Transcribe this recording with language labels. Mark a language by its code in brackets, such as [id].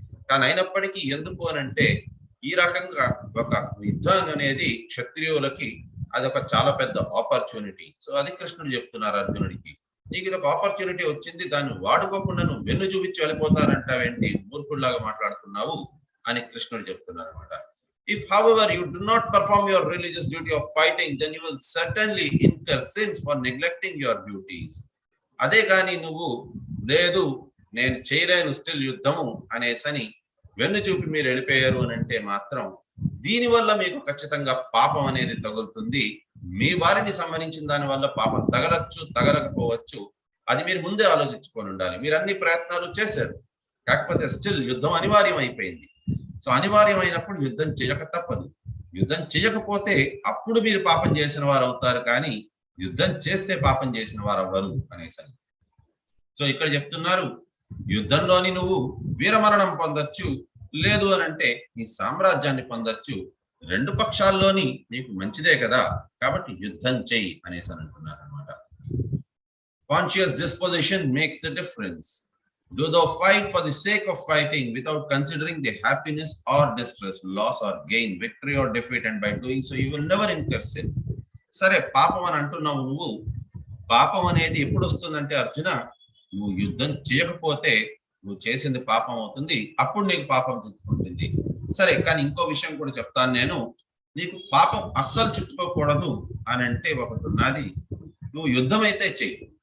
[te] కానీ అయినప్పటికీ ఎందుకు అనంటే, ఈ రకంగా ఒక యుద్ధం అనేది క్షత్రియులకి అదొక చాలా పెద్ద ఆపర్చునిటీ. సో అది కృష్ణుడు చెప్తున్నారు అర్జునుడికి, నీకు ఇదొక ఆపర్చునిటీ వచ్చింది, దాన్ని వాడుకోకుండా నువ్వు వెన్ను చూపించి వెళ్ళిపోతారంటావేంటి, మూర్ఖుల్లాగా మాట్లాడుతున్నావు అని కృష్ణుడు చెప్తున్నారు అనమాట. [en] If however you do not perform your religious duty of fighting, then you will certainly incur sins for neglecting your duties. [te] అదే కానీ నువ్వు లేదు నేను చేయలేను స్టిల్ యుద్ధము అనేసని వెన్ను చూపి మీరు వెళ్ళిపోయారు అని అంటే మాత్రం దీనివల్ల మీకు ఖచ్చితంగా పాపం అనేది తగులుతుంది. మీ వారిని సంబంధించిన దాని వల్ల పాపం తగలచ్చు, తగలకపోవచ్చు, అది మీరు ముందే ఆలోచించుకొని ఉండాలి. మీరు అన్ని ప్రయత్నాలు చేశారు, కాకపోతే స్టిల్ యుద్ధం అనివార్యం అయిపోయింది. సో అనివార్యమైనప్పుడు యుద్ధం చేయక తప్పదు. యుద్ధం చేయకపోతే అప్పుడు మీరు పాపం చేసిన వారు అవుతారు, కానీ యుద్ధం చేస్తే పాపం చేసిన వారు అవ్వరు అనేసి. సో ఇక్కడ చెప్తున్నారు, యుద్ధంలోని నువ్వు వీరమరణం పొందొచ్చు, లేదు అని అంటే నీ సామ్రాజ్యాన్ని పొందొచ్చు, రెండు పక్షాల్లోని నీకు మంచిదే కదా, కాబట్టి యుద్ధం చెయ్యి అనేసి అంటున్నారు అనమాట. [en] Conscious disposition makes the difference. Do thou fight for the sake of fighting without considering the happiness or distress, loss or gain, victory or defeat, and by doing so you will never incur sin. [te] సరే పాపం అని అంటున్నావు నువ్వు. పాపం అనేది ఎప్పుడు వస్తుందంటే అర్జున, నువ్వు యుద్ధం చేయకపోతే నువ్వు చేసింది పాపం అవుతుంది, అప్పుడు నీకు పాపం చుట్టుకుంటుంది. సరే, కానీ ఇంకో విషయం కూడా చెప్తాను నేను, నీకు పాపం అస్సలు చుట్టుకోకూడదు అని అంటే ఒకటి ఉన్నది, నువ్వు యుద్ధం అయితే చెయ్యి.